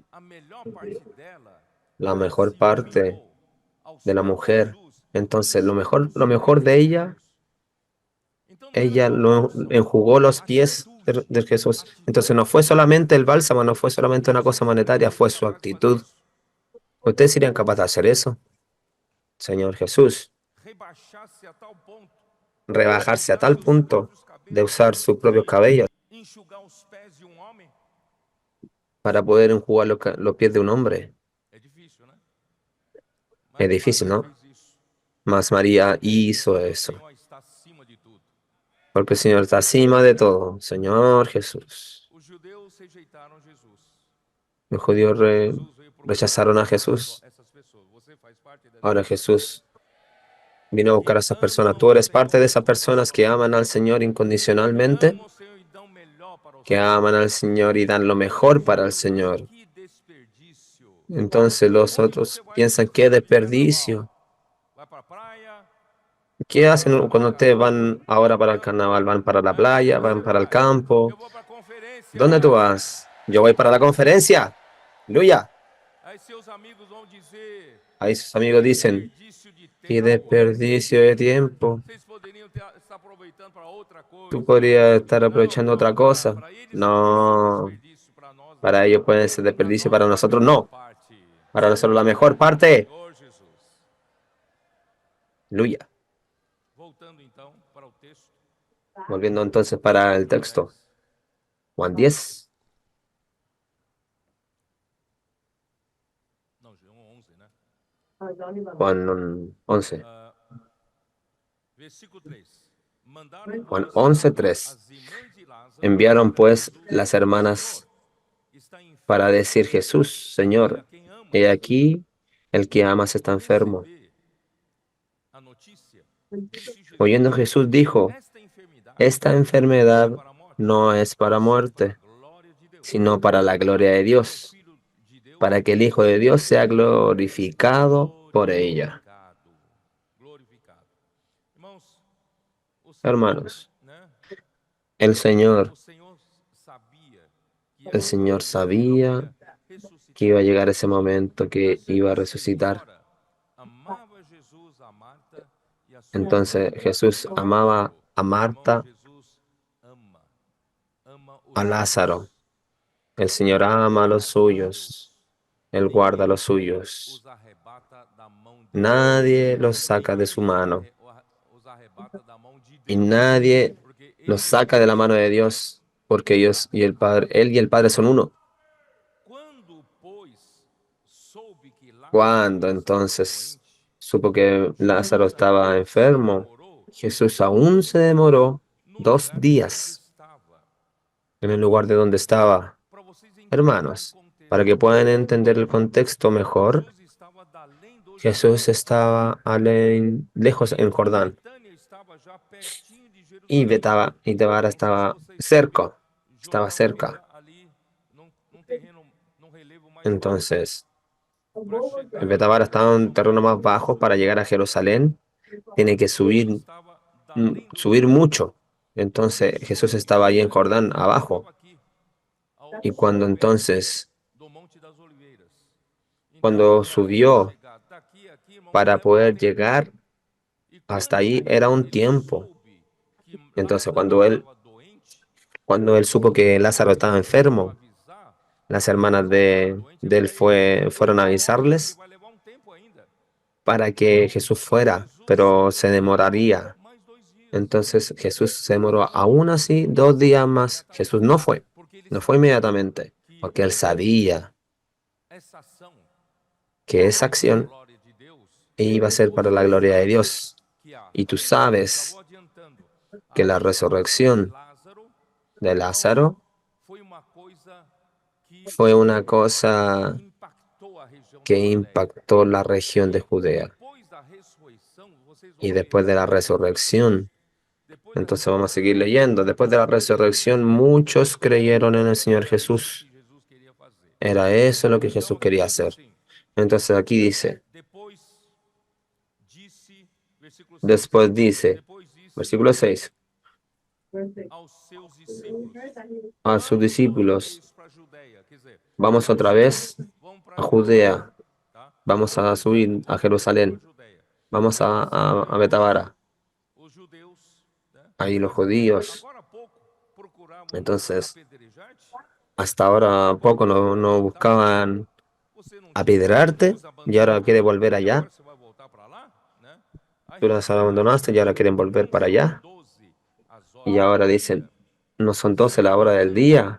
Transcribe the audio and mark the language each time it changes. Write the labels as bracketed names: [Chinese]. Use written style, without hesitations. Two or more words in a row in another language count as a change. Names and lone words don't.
[Portuguese] a melhor parte dela [Spanish] La mejor [Portuguese] se [Spanish] parte [Portuguese] humilhou aos [Spanish] de la [Portuguese] pés de [Spanish] mujer. [Portuguese] Jesus. [Spanish] Entonces, [Portuguese] Enxugou os [Spanish] lo [Portuguese] pés [Spanish] mejor [Portuguese] de [Spanish] de ella, [Portuguese] Jesus. Então não era [Spanish] ella [Portuguese] só [Spanish] lo [Portuguese] bálsamo, [Spanish] enjugó los pies de Jesús. Entonces no fue solamente el bálsamo, no fue solamente una cosa monetaria, fue su actitud. ¿Ustedes serían capaces de hacer eso, Señor Jesús? [Portuguese] rebaixar-se a tal ponto [Spanish] Rebajarse a tal [Portuguese] usar os [Spanish] punto [Portuguese] próprios [Spanish] de [Portuguese] cabelos [Spanish] usar sus propios cabellos [Portuguese] enxugar os pés de um homem? [Spanish] para poder enjugar los pies de un hombre. [Portuguese] É difícil, né? [Spanish] Es [Portuguese] Mas [Spanish] difícil, [Portuguese] Maria [Spanish] ¿no? [Portuguese] fez isso. [Spanish] Mas María hizo [Portuguese] O [Spanish] eso, [Portuguese] Senhor está acima de tudo. [Spanish] porque el Señor está acima de todo. Señor Jesús. [Portuguese] Os judeus rejeitaram Jesus. [Spanish] Los judíos [Portuguese] Jesus veio procurar [Spanish] rechazaron a Jesús. [Portuguese] essas pessoas. Você faz parte dessas [Spanish] Ahora [Portuguese] pessoas [Spanish] Jesús vino a buscar a [Portuguese] que [Spanish] esas personas. [Portuguese] amam [Spanish] Tú [Portuguese] o [Spanish] eres parte de [Portuguese] Senhor [Spanish] esas personas que aman al Señor que incondicionalmente, [Portuguese] amam o Senhor e dão o melhor para o que Senhor. [Spanish] aman al Señor y dan lo mejor para el Señor. [Portuguese] Que desperdício. [Spanish] Entonces los [Portuguese] Onde você [Spanish] otros [Portuguese] vai no [Spanish] piensan, [Portuguese] seu [Spanish] qué [Portuguese] dia de carnaval? [Spanish] desperdicio. [Portuguese] Vai para a praia? [Spanish] ¿Qué hacen cuando ustedes van ahora para el carnaval? ¿Van para la [Portuguese] Aonde [Spanish] playa? [Portuguese] você [Spanish] ¿Van para el [Portuguese] vai? [Spanish] campo? [Portuguese] Eu vou para a conferência. [Spanish] ¿Dónde tú vas? Yo voy para la conferencia. Aleluya. [Portuguese] Aí seus amigos vão dizer: [Spanish] Ahí sus [Portuguese] que [Spanish] amigos dicen, [Portuguese] desperdício de [Spanish] qué [Portuguese] tempo. [Spanish] desperdicio de tiempo. [Portuguese] Vocês poderiam estar aproveitando para outra [Spanish] Tú [Portuguese] coisa. [Spanish] podrías estar [Portuguese] Não, [Spanish] aprovechando otra [Portuguese] não, [Spanish] cosa. [Portuguese] para eles pode ser [Spanish] No, [Portuguese] desperdício, para nós [Spanish] para [Portuguese] não. [Spanish] ellos puede ser [Portuguese] Para [Spanish] desperdicio, [Portuguese] nós [Spanish] para [Portuguese] é a [Spanish] nosotros [Portuguese] melhor [Spanish] no. [Portuguese] parte. [Spanish] Para nosotros la mejor parte. [Portuguese] Senhor Jesus. [Spanish] Aleluya. [Portuguese] Voltando então para o texto. [Spanish] Volviendo entonces para el texto. Juan 10, [Portuguese] Não, João 11, né? [Spanish] Juan 11. [Portuguese] Versículo 3. Mandaram [Spanish] Juan [Portuguese] pois [Spanish] 11:3. [Portuguese] as irmãs de Lázaro [Spanish] Enviaron [Portuguese] para [Spanish] pues [Portuguese] Jesus, [Spanish] las hermanas [Portuguese] Senhor, está enfermo, [Spanish] para decir, Jesús, Señor, [Portuguese] a quem amas. [Spanish] he aquí el que amas está enfermo. [Portuguese] Receber a notícia, disse Jesus, [Spanish] Oyendo Jesús dijo, [Portuguese] esta enfermidade [Spanish] esta [Portuguese] não [Spanish] enfermedad [Portuguese] é para a morte, [Spanish] no es para muerte, [Portuguese] para a glória de Deus, [Spanish] sino para la gloria de [Portuguese] para que o [Spanish] Dios, [Portuguese] Filho de Deus [Spanish] para que el Hijo de Dios sea glorificado por ella. [Portuguese] glorificado. Irmãos, o Senhor, [Spanish] Hermanos, [Portuguese] né? [Spanish] el Señor, [Portuguese] O Senhor sabia que [Spanish] el Señor sabía que iba a llegar ese momento que iba a resucitar. [Portuguese] amava Jesus a Marta e a sua [Spanish] Entonces Jesús amaba a Marta, [Portuguese] Jesus ama os [Spanish] a Lázaro. El Señor ama a los suyos. Él guarda a los suyos. [Portuguese] os arrebata da mão de [Spanish] Nadie los saca de su mano. [Portuguese] os arrebata da mão de [Spanish] Y [Portuguese] Deus, [Spanish] nadie [Portuguese] porque [Spanish] los saca de la mano de Dios, porque ellos y el Padre, Él y el Padre son uno. [Portuguese] quando pois soube que [Spanish] Cuando [Portuguese] Lázaro estava [Spanish] entonces [Portuguese] doente, [Spanish] supo que Lázaro estaba enfermo, [Portuguese] demorou [Spanish] Jesús aún se demoró [Portuguese] no [Spanish] 2 [Portuguese] lugar [Spanish] días [Portuguese] onde estava. [Spanish] en el lugar de donde estaba. [Portuguese] Para vocês entenderem o [Spanish] Hermanos, para [Portuguese] contexto, [Spanish] que puedan entender el contexto mejor, [Portuguese] Jesus estava da além do Jordão. [Spanish] Jesús estaba lejos en Jordán [Portuguese] Betânia estava já pertinho de [Spanish] y [Portuguese] Jerusalém. [Spanish] Betabara [Portuguese] Não sei se [Spanish] estaba [Portuguese] vocês sabem, [Spanish] estaba [Portuguese] Jordão [Spanish] cerca. [Portuguese] fica ali num terreno, num relevo mais [Spanish] Entonces, [Portuguese] baixo. Para chegar [Spanish] Betabara estaba en un terreno más [Portuguese] Jerusalém, [Spanish] bajo. Para llegar a Jerusalén tiene que [Portuguese] Jesus estava da além do [Spanish] subir [Portuguese] Jordão. [Spanish] mucho. Entonces Jesús estaba ahí en Jordán, abajo. [Portuguese] Estava aqui, [Spanish] Y [Portuguese] ao [Spanish] cuando [Portuguese] sul [Spanish] entonces, [Portuguese] do Monte das Oliveiras. [Spanish] cuando [Portuguese] Então, [Spanish] subió [Portuguese] chegar daqui a aqui, irmãos, [Spanish] para [Portuguese] leva um [Spanish] poder [Portuguese] tempo. [Spanish] llegar [Portuguese] E [Spanish] hasta [Portuguese] quando [Spanish] ahí, era un [Portuguese] ele [Spanish] tiempo. [Portuguese] soube que [Spanish] Entonces, [Portuguese] Lázaro estava doente, [Spanish] cuando él supo que Lázaro estaba enfermo, [Portuguese] avisar, [Spanish] las hermanas de él fueron a [Portuguese] ele [Spanish] avisarles [Portuguese] vai levar um tempo ainda. [Spanish] para que Jesús fuera, pero se demoraría. [Portuguese] Mais 2 dias. [Spanish] Entonces Jesús se demoró aún así 2 días más. Jesús no fue, [Portuguese] Porque ele [Spanish] no fue [Portuguese] sabia [Spanish] inmediatamente, [Portuguese] que [Spanish] porque él sabía [Portuguese] essa ação [Spanish] que esa [Portuguese] para a [Spanish] acción [Portuguese] glória de Deus, [Spanish] iba a ser para la gloria de Dios. [Portuguese] que a, [Spanish] Y tú [Portuguese] já [Spanish] sabes [Portuguese] vou adiantando, [Spanish] que la [Portuguese] ressurreição de [Spanish] resurrección [Portuguese] Lázaro [Spanish] de Lázaro [Portuguese] foi uma coisa que [Spanish] fue una cosa [Portuguese] impactou a região da [Spanish] que [Portuguese] Judéia. [Spanish] impactó la región de Judea. [Portuguese] Depois da ressurreição, vocês vão [Spanish] Y [Portuguese] ver, [Spanish] después de la resurrección, [Portuguese] depois da [Spanish] entonces vamos a [Portuguese] ressurreição, [Spanish] seguir leyendo, después de la resurrección muchos creyeron en el Señor Jesús. [Portuguese] que Jesus queria fazer. [Spanish] Era eso lo que Jesús [Portuguese] Então, [Spanish] quería [Portuguese] diz [Spanish] hacer. [Portuguese] assim, [Spanish] Entonces aquí dice, [Portuguese] depois disse, [Spanish] versículo 6, después dice, [Portuguese] depois disse [Spanish] versículo 6, [Portuguese] aos seus discípulos, [Spanish] a sus discípulos, [Portuguese] para a Judéia, quer dizer, [Spanish] vamos otra vez [Portuguese] vão para [Spanish] a Judea, [Portuguese] tá? [Spanish] vamos a subir a Jerusalén, [Portuguese] Judéia. [Spanish] vamos a Betabara. [Portuguese] Os judeus, né? [Spanish] Ahí los judíos [Portuguese] Agora há pouco procuravam [Spanish] Entonces, hasta ahora poco no buscaban apedrearte y ahora quiere volver allá. Tú las abandonaste y ahora quieren volver para allá. Y ahora dicen, no son 12 la hora del día.